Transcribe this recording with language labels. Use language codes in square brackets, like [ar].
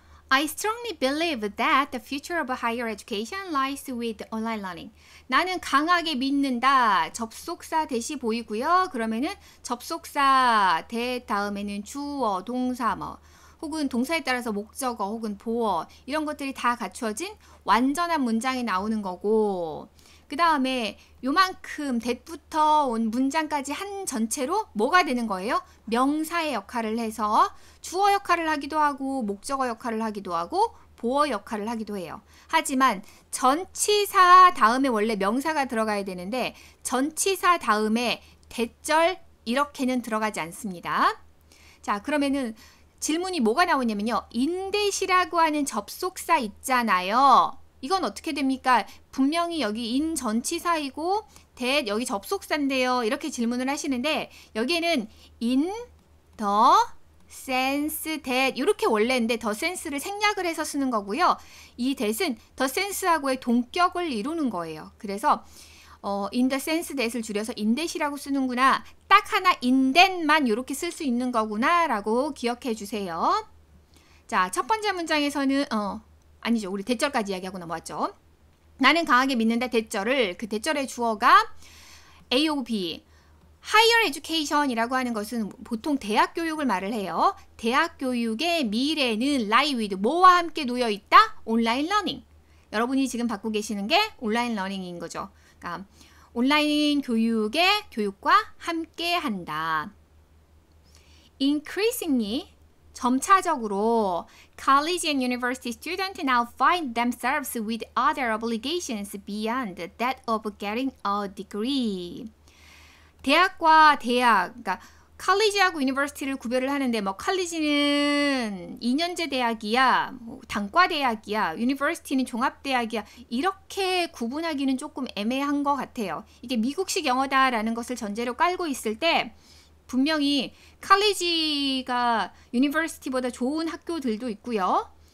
[en] I strongly believe that the future of higher education lies with online learning. [ko] 나는 강하게 믿는다. 접속사 대시 보이고요. 그러면은 접속사 대 다음에는 주어, 동사 혹은 동사에 따라서 목적어 혹은 보어 이런 것들이 다 갖추어진 완전한 문장이 나오는 거고 그 다음에 요만큼 that부터 온 문장까지 한 전체로 뭐가 되는 거예요? 명사의 역할을 해서 주어 역할을 하기도 하고 목적어 역할을 하기도 하고 보어 역할을 하기도 해요. 하지만 전치사 다음에 원래 명사가 들어가야 되는데 전치사 다음에 대절 이렇게는 들어가지 않습니다. 자, 그러면은 질문이 뭐가 나오냐면요. 인댓이라고 하는 접속사 있잖아요. 이건 어떻게 됩니까? 분명히 여기 인 전치사이고 that 여기 접속사인데요. 이렇게 질문을 하시는데 여기에는 [en] in the sense that [ko] 이렇게 원래인데 the sense를 생략을 해서 쓰는 거고요. 이 that은 the sense하고의 동격을 이루는 거예요. 그래서 [en] in the sense that [ko] 을 줄여서 in that이라고 쓰는구나. 딱 하나 in that만 이렇게 쓸 수 있는 거구나 라고 기억해 주세요. 자, 첫 번째 문장에서는 아니죠. 우리 대절까지 이야기하고 넘어왔죠. 나는 강하게 믿는다 대절을 그 대절의 주어가 A of B. Higher education이라고 하는 것은 보통 대학 교육을 말을 해요. 대학 교육의 미래는 [en] lie with [ko] 뭐와 함께 놓여 있다? 온라인 러닝. 여러분이 지금 받고 계시는 게 온라인 러닝인 거죠. 그러니까 온라인 교육과 함께 한다. [en] Increasingly [ko] 점차적으로 [en] college and university students now find themselves with other obligations beyond that of getting a degree. [ko] 대학과 대학, 그러니까 칼리지하고 유니버시티를 구별을 하는데 뭐 칼리지는 2년제 대학이야, 뭐 단과 대학이야, 유니버시티는 종합대학이야 이렇게 구분하기는 조금 애매한 것 같아요. 이게 미국식 영어다라는 것을 전제로 깔고 있을 때 분명히 칼리지가 유니버시티보다 좋은 학교들도 있고요.